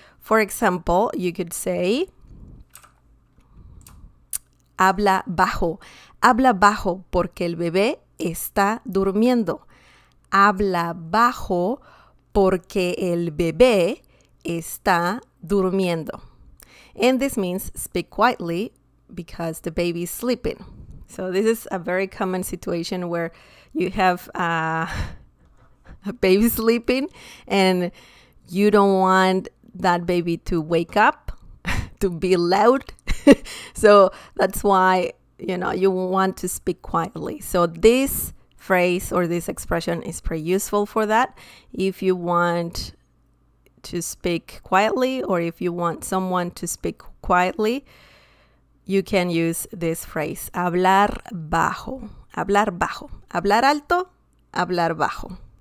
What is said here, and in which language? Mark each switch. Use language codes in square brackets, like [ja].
[en] For example, you could say, [es] habla bajo porque el bebé está durmiendo. Habla bajo porque el bebé está durmiendo. [en] And this means speak quietly because the baby is sleeping. So this is a very common situation where you have a baby sleeping and you don't want that baby to wake up, to be loud. So that's why, you want to speak quietly. So this phrase or this expression is pretty useful for that. If you want to speak quietly, or if you want someone to speak quietly, you can use this phrase, hablar bajo. [es] Hablar bajo. Hablar alto, hablar bajo.